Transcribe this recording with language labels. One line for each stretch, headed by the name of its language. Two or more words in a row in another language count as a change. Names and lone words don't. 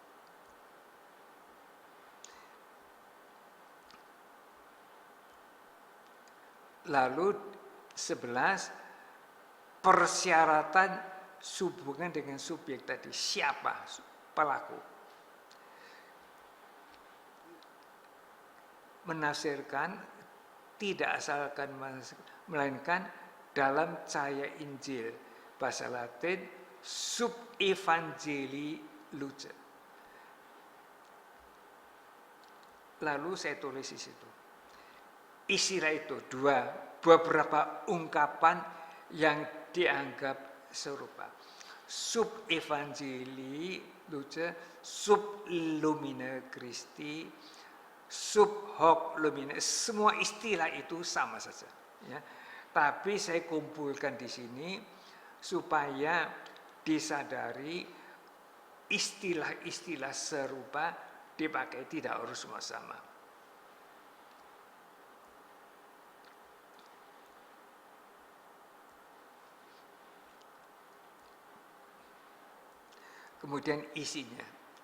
Indonesian: Lalu 11, persyaratan hubungan dengan subjek tadi. Siapa pelaku? Menafsirkan tidak asalkan, melainkan dalam cahaya Injil. Bahasa Latin,
Latin: sub evangelii luce.
Indonesian: Lalu saya tulis di situ. Istilah itu beberapa ungkapan yang dianggap serupa.
Latin: Sub evangelii luce, sub lumina Christi, sub hoc lumina,
Indonesian: semua istilah itu sama saja. Ya. Tapi saya kumpulkan di sini supaya disadari istilah-istilah serupa dipakai, tidak harus semua sama. Kemudian isinya.